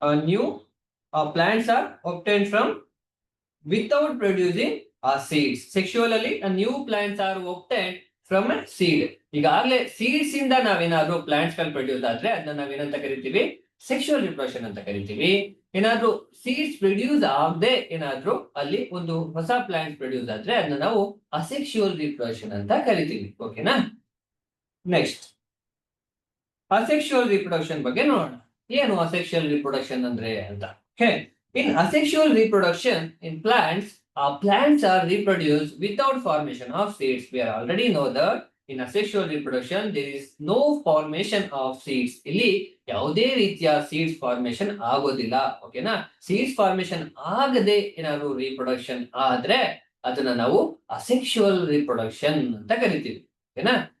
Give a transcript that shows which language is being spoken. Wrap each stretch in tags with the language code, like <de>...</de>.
<en>new plants are obtained from without producing seeds. Sexual ಅಲ್ಲಿ new plants are obtained from a seed.</en> <kn>ಈಗಾಗಲೇ seeds ಇಂದ ನಾವೇನಾದ್ರೂ plants ಗಳು produce ಆದ್ರೆ ಅದನ್ನ ನಾವೇನಂತ ಕರಿತೀವಿ, ಸೆಕ್ಷುವಲ್ ರಿಪ್ರೊಡಕ್ಷನ್ ಅಂತ ಕರಿತೀವಿ. ಏನಾದ್ರೂ ಸೀಡ್ಸ್ ಪ್ರೊಡ್ಯೂಸ್ ಆಗದೆ ಏನಾದ್ರೂ ಅಲ್ಲಿ ಒಂದು ಹೊಸ ಪ್ಲಾಂಟ್ ಪ್ರೊಡ್ಯೂಸ್ ಆದ್ರೆ ಅದನ್ನ ನಾವು ಅಸೆಕ್ಷುವಲ್ ರಿಪ್ರೊಡಕ್ಷನ್ ಅಂತ ಕರಿತೀವಿ. ಓಕೆನಾ? ನೆಕ್ಸ್ಟ್, ಅಸೆಕ್ಷುವಲ್ ರಿಪ್ರೊಡಕ್ಷನ್ ಬಗ್ಗೆ ನೋಡೋಣ. ಏನು ಅಸೆಕ್ಷುವಲ್ ರಿಪ್ರೊಡಕ್ಷನ್ ಅಂದ್ರೆ ಅಂತ.</kn> <en>In asexual reproduction in plants, plants are reproduced without formation of seeds. We already know that in asexual reproduction there is no formation of seeds.</en> <kn>ಇಲ್ಲಿ ಯಾವುದೇ ರೀತಿಯ ಸೀಡ್ಸ್ ಫಾರ್ಮೇಶನ್ ಆಗೋದಿಲ್ಲ. ಓಕೆನಾ? ಸೀಡ್ಸ್ ಫಾರ್ಮೇಶನ್ ಆಗದೆ ಏನಾದ್ರು ರೀಪ್ರೊಡಕ್ಷನ್ ಆದ್ರೆ ಅದನ್ನ ನಾವು ಅಸೆಕ್ಷುವಲ್ ರಿಪ್ರೊಡಕ್ಷನ್ ಅಂತ ಕರಿತೀವಿ. ಓಕೆನಾ?</kn>